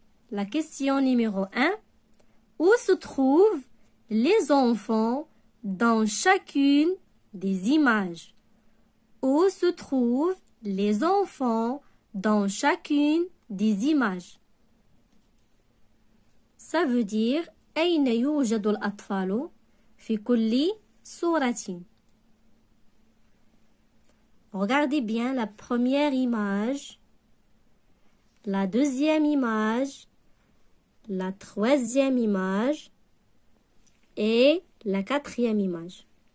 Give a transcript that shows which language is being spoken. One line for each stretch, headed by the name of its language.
French: La question numéro 1. Où se trouvent les enfants dans chacune des images? Où se trouvent les enfants dans chacune des images? Ça veut dire
Arabic: أين يوجد الأطفال في كل صورة.
French: Regardez bien la première image, la deuxième image, la troisième image et la quatrième image.